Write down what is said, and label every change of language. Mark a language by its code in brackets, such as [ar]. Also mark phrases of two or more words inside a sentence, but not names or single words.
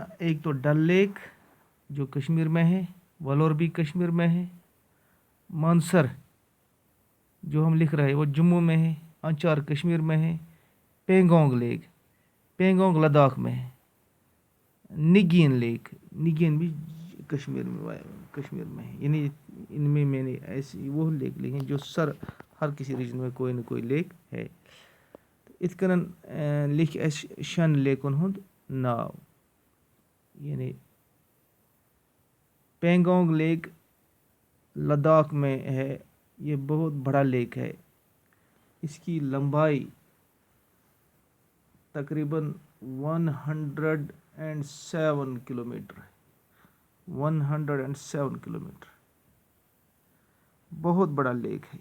[ur] ایک تو ڈل لیک جو کشمیر میں ہے، ولور بھی کشمیر میں ہے، مانسر جو ہم لکھ رہے ہیں وہ جموں میں ہے، انچار کشمیر میں ہے، پینگونگ لیک پینگونگ لداخ میں ہے، نگین لیک نگین بھی کشمیر میں ہے. یعنی ان میں نے ایسی وہ لیک لکھے جو ہر کسی ریجن میں کوئی نہ کوئی لیک ہے. [ks] ات کنن لکھ اس 6 لیکن ہند ناو. [ur] یعنی پینگونگ لیک لداخ میں ہے، یہ بہت بڑا لیک ہے. اس کی لمبائی تقریباً 107 کلومیٹر ہے. 107 کلومیٹر بہت بڑا لیک ہے.